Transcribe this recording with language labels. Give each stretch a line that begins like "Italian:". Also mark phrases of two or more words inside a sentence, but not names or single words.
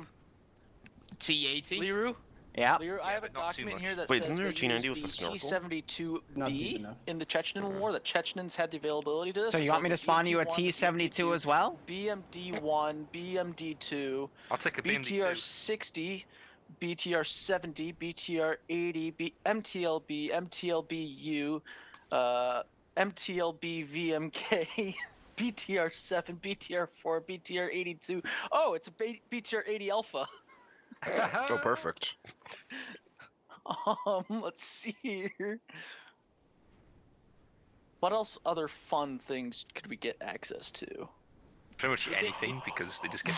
English: T80? Liru? Yeah. Liru, I have a but not too document much. here that Wait, says isn't there a they T90 used with a the snorkel? Not deep T-72B enough. in the Chechen War, that Chechnans had the availability to this. So you want me to spawn you a BMD-1, T72 as well? BMD-1, BMD-2, I'll take a BMD-2. BTR-60, BTR-70, BTR-80, MTLB, MTLB-U, MTLB-VMK, BTR-7, BTR-4, BTR-82. Oh, it's a BTR-80 Alpha. Oh, perfect. Let's see here. What else other fun things could we get access to? Pretty much anything, because they just get